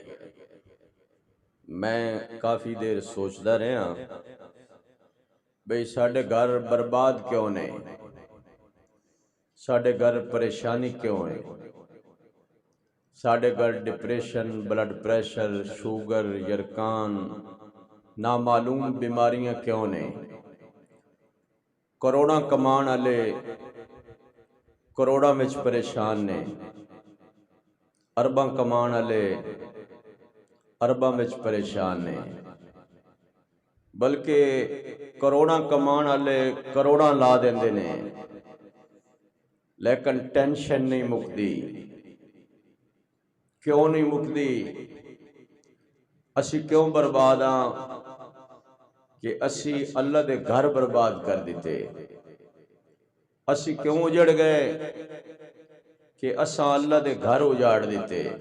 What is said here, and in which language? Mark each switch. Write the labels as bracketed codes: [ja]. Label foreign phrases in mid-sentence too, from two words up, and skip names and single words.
[pa] میں کافی دیر سوچدا رہا بھئی ساڈے گھر برباد کیوں نے، ساڈے گھر پریشانی کیوں ہے، ساڈے گھر ڈپریشن، [en] blood pressure, [pa] شوگر، یرکان، نامعلوم بیماریاں کیوں نے. کروڑاں کمان والے کروڑاں وچ پریشان نے، ارباں کمان والے ارباں وچ پریشان نے، بلکہ کروڑاں کمان والے کروڑاں لا دیندے نے لیکن ٹینشن نہیں مکدی. کیوں نہیں مکدی؟ اسی کیوں برباد ہاں کہ اسی اللہ دے گھر برباد کر دیتے. اسی کیوں اجڑ گئے کہ اساں اللہ دے گھر اجاڑ دیتے.